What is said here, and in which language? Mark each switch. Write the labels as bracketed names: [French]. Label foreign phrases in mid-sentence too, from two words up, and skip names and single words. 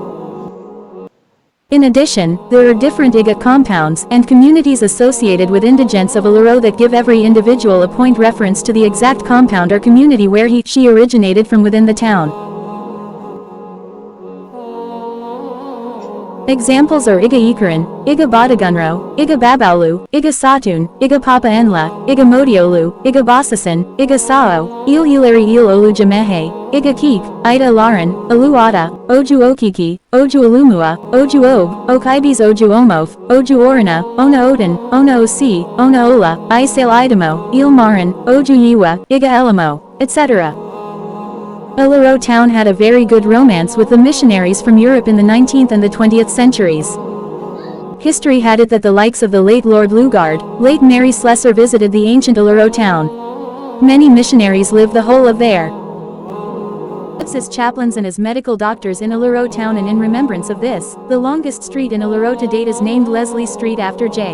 [English] In addition, there are different Iga compounds and communities associated with indigents of Ilaro that give every individual a point reference to the exact compound or community where she originated from within the town. Examples are Iga Ikaran, Iga Badagunro, Iga Babaulu, Iga Satun, Iga Papa Enla, Iga Modiolu, Iga Basasan, Iga Sao, Il Ilari Il Olu Jamehe, Iga Keek, Ida Laran, Aluada, Oju Okiki, Oju Alumua, Oju Ob, Okaibis Oju Omof, Oju Orana, Ona Odin, Ona Osi, Ona Ola, Isail Idamo, Il Maran, Oju Yiwa, Iga Elamo, etc. Ilaro town had a very good romance with the missionaries from Europe in the 19th and the 20th centuries. History had it that the likes of the late Lord Lugard, late Mary Slessor visited the ancient Ilaro town. Many missionaries lived the whole of there. As chaplains and as medical doctors in Ilaro town, and in remembrance of this, the longest street in Ilaro to date is named Leslie Street after J.